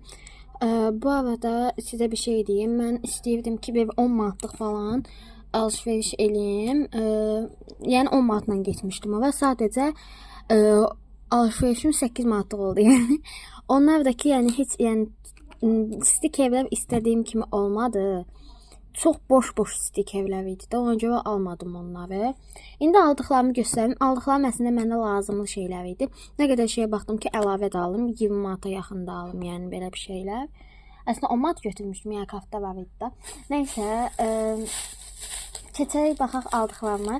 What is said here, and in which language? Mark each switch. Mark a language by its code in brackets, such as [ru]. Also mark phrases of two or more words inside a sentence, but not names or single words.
[tr] Bu arada size bir şey diyeyim. [az] Ben istəyirdim ki bir 10 manatlıq falan alışveriş eləyim. [tr] Yani 10 manatla getmişdim ve sadece alışverişim 8 manatlıq oldu yani. Onlar da ki yani hiç yani stikerler istediğim kimi olmadı. Çok boş stikerler [az] idi də, ona görə almadım onları. İndi aldıqlarımı göstərim. Aldıqlarım əslində mənə lazımlı şeylər idi. Nə qədər şeyə baxdım ki, əlavə də alım, 20 manata yaxın da alım, yəni belə bir şeylər. Əslində 10 manat götürmüşdüm, yəni kaftda var idi də. Nəysə, keçərək baxaq aldıqlarıma.